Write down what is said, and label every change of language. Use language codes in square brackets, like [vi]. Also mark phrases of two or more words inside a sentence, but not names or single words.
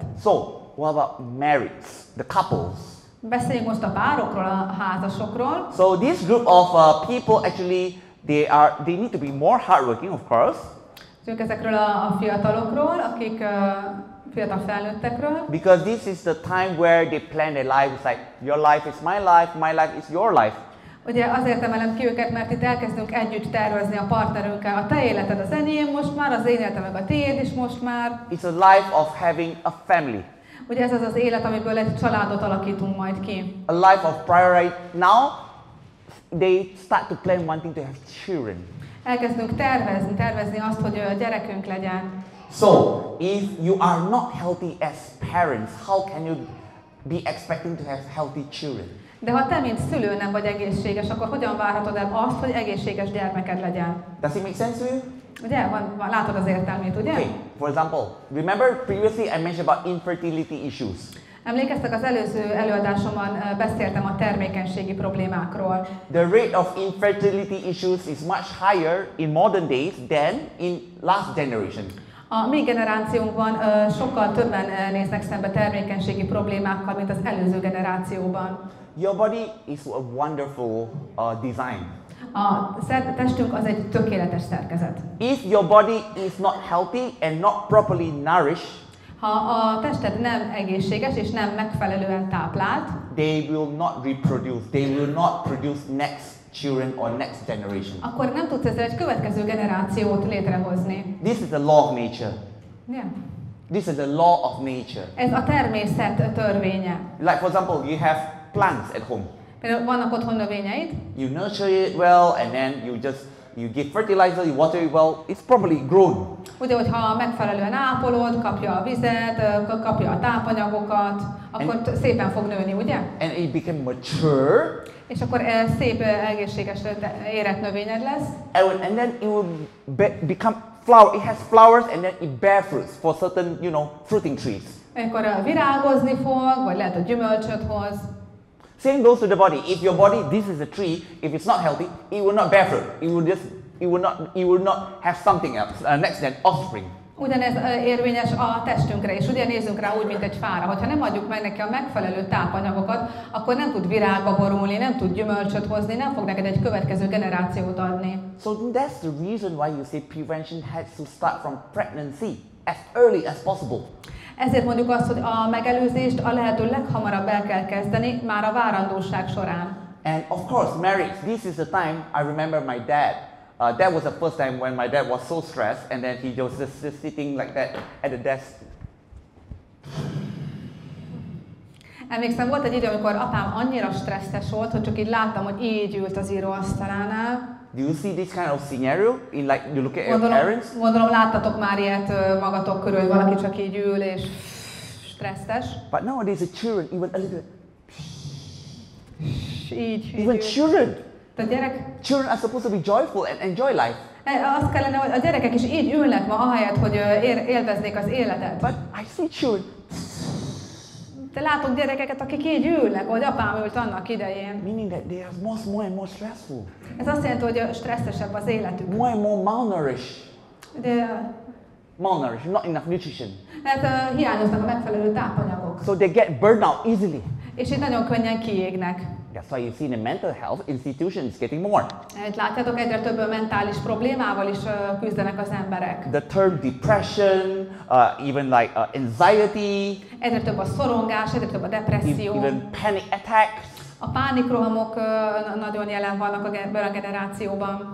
[en] So, what about marriage, the couples? [hu] Beszéljünk most a párokról, a házasokról. [en] So this group of people actually they need to be more hardworking, of course. [hu] Ezekről a fiatalokról, akik fiatal felnőttekről. [en] Because this is the time where they plan their life. It's like your life is my life is your life. [hu] Ugye azért emelem ki őket, mert itt elkezdünk együtt tervezni a partnerünkkel. A te életed az enyém most már, az én életem meg a tiéd is most már. [en] It's a life of having a family. [hu] Ugye ez az az élet, amiből egy családot alakítunk majd ki. [en] A life of priority. Now they start to plan wanting to have children. [hu] Elkezdünk tervezni azt, hogy gyerekünk legyen. [en] So, if you are not healthy as parents, how can you be expecting to have healthy children? [hu] De ha te, mint szülő nem vagy egészséges, akkor hogyan várhatod el azt, hogy egészséges gyermeked legyen? [en] Does it make sense to you? [hu] Ugye? Látod az értelmét, ugye? [en] Okay, for example, remember previously I mentioned about infertility issues. [hu] Emlékeztek, az előző előadásomban beszéltem a termékenységi problémákról. [en] The rate of infertility issues is much higher in modern days than in last generation. [hu] A mi generációnkban sokkal többen néznek szembe termékenységi problémákkal, mint az előző generációban. [en] Your body is a wonderful design. [hu] A testünk az egy tökéletes szerkezet. [en] If your body is not healthy and not properly nourished, [hu] ha a tested nem egészséges és nem megfelelően táplált, [en] they will not reproduce. They will not produce next children or next generation. [hu] Akkor nem tudsz ezzel egy következő generációt létrehozni. [en] This is the law of nature. Yeah. This is the law of nature. [hu] Ez a természet törvénye. [en] Like for example, you have plants at home. [hu] Például vannak otthon növényeid. [en] You nurture it well and then you give fertilizer, you water it well, it's probably grown. [hu] Ugye, hogyha megfelelően ápolod, kapja a vizet, kapja a tápanyagokat, akkor szépen fog nőni, ugye? [en] And it became mature. [hu] És akkor szép, egészséges, érett növényed lesz. [en] And then it will become flower. It has flowers and then it bear fruits for certain, fruiting trees. [hu] Akkor virágozni fog, vagy lehet, hogy gyümölcsöt hoz. [en] Same goes to the body. If your body, this is a tree, if it's not healthy, it will not bear fruit. It will not have something else, next then offspring. [hu] Ugyanez érvényes a testünkre is. Ugye nézzünk rá úgy, mint egy fára. Hogyha nem adjuk meg neki a megfelelő tápanyagokat, akkor nem tud virágba borulni, nem tud gyümölcsöt hozni, nem fog neked egy következő generációt adni. [en] So that's the reason why you say prevention has to start from pregnancy, as early as possible. [hu] Ezért mondjuk azt, hogy a megelőzést a lehető leghamarabb el kell kezdeni, már a várandóság során. [en] And of course, marriage. This is the time I remember my dad. That was the first time when my dad was so stressed, and then he was just sitting like that at the desk. [hu] Emlékszem, volt egy idő, amikor apám annyira stresszes volt, hogy csak így láttam, hogy így ült az íróasztalánál. [en] Do you see this kind of scenario in like you look at your parents? [hu] Gondolom láttatok már ilyet magatok körül, hogy valaki csak így ül és stresszes. [en] But nowadays the children even a little [hu] Így. [en] even children. Children are supposed to be joyful and enjoy life. [hu] Azt kellene, hogy a gyerekek is így ülnek ma, ahelyett, hogy élveznék az életet. [en] But I see children. [hu] De látok gyerekeket, akik így ülnek, ahogy apám ült annak idején. [en] Meaning that they are more and more stressful. [hu] Ez azt jelenti, hogy stresszesebb az életük. [en] More and more malnourished. Malnourished, not enough nutrition. [hu] Hát hiányoznak a megfelelő tápanyagok. [en] So they get burned out easily. [hu] És így nagyon könnyen kiégnek. [en] That's why you see the mental health institutions getting more. [hu] Látjátok, egyre több mentális problémával is küzdenek az emberek. [en] The term depression, even like anxiety. [hu] Egyre több a szorongás, egyre több a depresszió. [en] Even panic attacks. [hu] A pánikrohamok nagyon jelen vannak ebben a generációban.